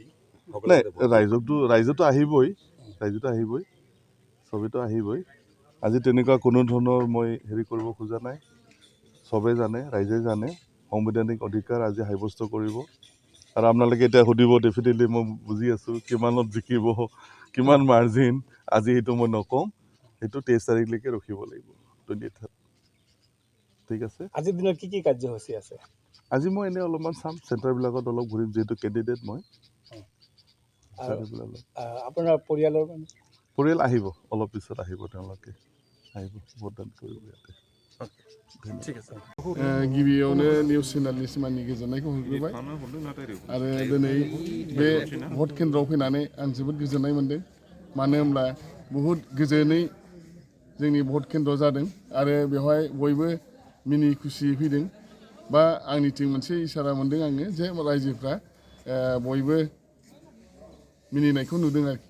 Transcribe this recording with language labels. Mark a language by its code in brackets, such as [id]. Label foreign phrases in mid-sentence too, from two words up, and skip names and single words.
[as] নাই ৰাইজতো আহিবই চবেইতো আহিবই আজি তেনেকুৱা কোনো ধৰণৰ মই হেৰি কৰিব খোজা নাই চবে জানে ৰাইজে জানে সাংবিধানিক অধিকাৰ আজি সাব্যস্ত কৰিব আৰু আপোনালোকে এতিয়া সুধিব ডেফিনেটলি মই বুজি আছোঁ কিমানত জিকিব কিমান মাৰ্জিন আজি সেইটো মই নকওঁ সেইটো 23 তাৰিখলৈকে ৰখিব লাগিব 23 ঠিক আছে আজিৰ দিনত কি কাৰ্যসূচী আছে আজি মই এনেই অলপমান চাম চেণ্টাৰবিলাকত অলপ ঘূৰিম যিহেতু কেণ্ডিডেট মই আপোনাৰ পৰিয়াল আহিব অলপ পিছত আহিব তেওঁলোকে আহিব ভোটদান কৰিব ইয়াতে [brx] गिबियावनो निउस चेनेलनिसिम आंनि गोजोननायखौ होग्रोबाय आरो दिनै बे भट केन्द्रआव फैनानै आं जोबोद गोजोननाय मोन्दों मानो होनब्ला बहुद गोजोनै जोंनि भट केन्द्र जादों आरो बेवहाय बयबो मिनि खुसियै फैदों बा आंनिथिं मोनसे इसारा मोन्दों आङो जे रायजोफ्रा बयबो मिनिनायखौ नुदों आरोखि